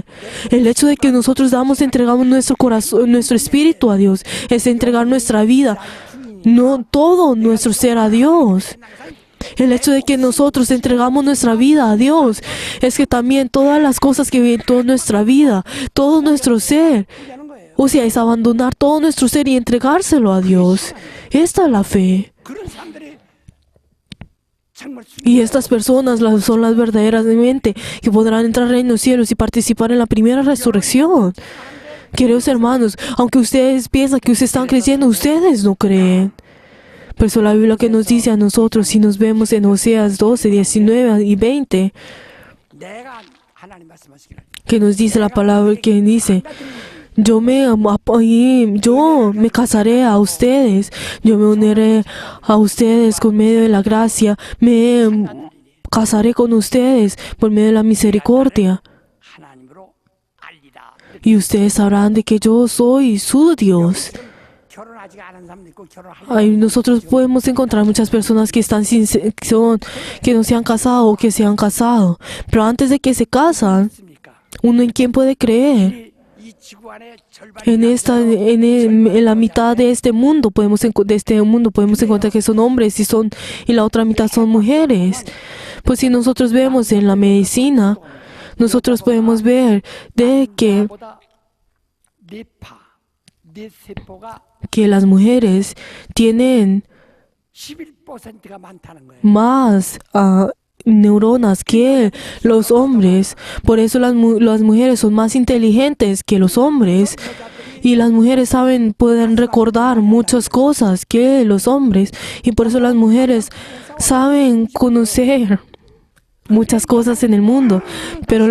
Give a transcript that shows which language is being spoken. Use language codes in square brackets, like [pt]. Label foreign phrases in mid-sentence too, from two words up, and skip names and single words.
[es] El hecho de que nosotros entregamos nuestro corazón, nuestro espíritu a Dios, es entregar nuestra vida, no todo nuestro ser a Dios. El hecho de que nosotros entregamos nuestra vida a Dios, es que también todas las cosas que vienen, toda nuestra vida, todo nuestro ser, o sea, es abandonar todo nuestro ser y entregárselo a Dios. Esta es la fe. [ko] 그런 사람들이 정말 [es] Y estas personas son las verdaderamente que podrán entrar en los cielos y participar en la primera resurrección. Queridos hermanos, aunque ustedes piensan que ustedes están creyendo, ustedes no creen. Por eso la Biblia que nos dice a nosotros, si nos vemos en Oseas 12, 19 y 20, [ko] 내가 하나님 말씀하시기를 [es] que nos dice la palabra que dice, yo me casaré a ustedes, yo me uniré a ustedes con medio de la gracia, me casaré con ustedes por medio de la misericordia. [ko] 하나님으로 알리라. [es] Y ustedes sabrán de que yo soy su Dios. [ko] 결혼하지 않은 사람도 있고 결혼하려고 [es] Ay, nosotros podemos encontrar muchas personas que que no se han casado o que se han casado. Pero antes de que se casan, [ko] 있습니까? [es] ¿uno en quién puede creer? [ko] 이 지구 안에 절반이 [es] En la mitad de este mundo podemos encontrar que son hombres y la otra mitad son mujeres. Pues si nosotros vemos en la medicina, nosotros podemos ver de que [ko] 보다 뇌 세포가 [es] las mujeres tienen [ko] 11%가 많다는 거예요. [es] más neuronas que los hombres. Por eso las mujeres son más inteligentes que los hombres. Y las mujeres pueden recordar muchas cosas que los hombres. Y por eso las mujeres saben conocer muchas cosas en el mundo, pero